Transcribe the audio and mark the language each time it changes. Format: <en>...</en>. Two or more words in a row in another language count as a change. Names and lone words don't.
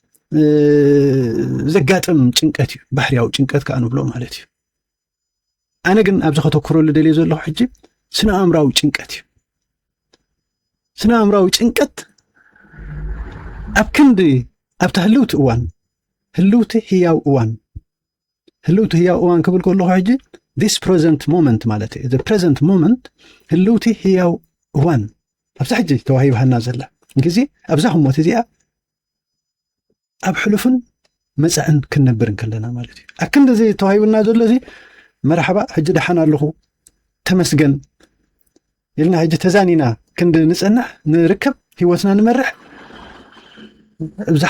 <ti>ዘጋጥም ጭንቀት እዩ ባህርያዊ ጭንቀት ከዓ ንብሎ ማለት እዩ ኣነ ግን ኣብዚ ከተኩረሉ ደልየ ዘለኹ ሕጂ ስነ ኣእምራዊ ጭንቀት እዩ ስነ ኣእምራዊ ጭንቀት ኣብ ክንዲ ኣብታ ህልውቲ እዋን ህልውቲ ህያው እዋን ክብል ከለኹ ሕጂ</ti> <en>this present moment</en> <ti>ማለት እዩ</ti> <en>the present moment</en> <ti>ህልውቲ ህያው እዋን ኣብዛ ሕጂ ተዋሂብሃና ዘላ ግዜ ኣብዛ ህሞት እዚኣ ኣብ ሕሉፍን መጻእን ክንነብር ከለና ማለት እዩ ኣብ ክንዲ እዚ ተዋሂብና ዘሎ እዚ መርሓባ ሕጂ ደሓን ኣለኹ ተመስገን ኢልና ሕጂ ተዛኒና ክንዲ ንጸናሕ ንርከብ ህይወትና ንመርሕ ኣብዛ</ti>